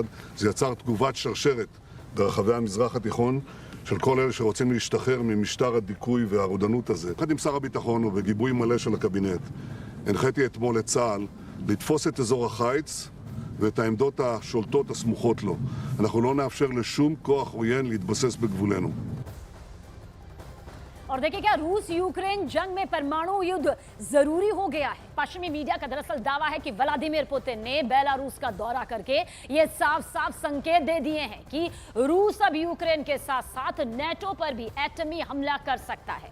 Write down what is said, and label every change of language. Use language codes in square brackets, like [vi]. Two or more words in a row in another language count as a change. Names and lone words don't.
[he] זה יצר תגובת שרשרת ברחבי המזרח התיכון של כל אלה שרוצים להשתחרר ממשטר הדיכוי והרודנות הזה. יחד עם שר הביטחון ובגיבוי מלא של הקבינט, הנחיתי אתמול את צה"ל לתפוס את אזור החיץ ואת העמדות השולטות הסמוכות לו. אנחנו לא נאפשר לשום כוח עוין להתבסס בגבולנו. [hi] और देखिए, क्या रूस यूक्रेन जंग में परमाणु युद्ध जरूरी हो गया है? पश्चिमी मीडिया का दरअसल दावा है कि व्लादिमीर पुतिन ने बेलारूस का दौरा करके ये साफ साफ संकेत दे दिए हैं कि रूस अब यूक्रेन के साथ साथ नेटो पर भी एटमी हमला कर सकता है।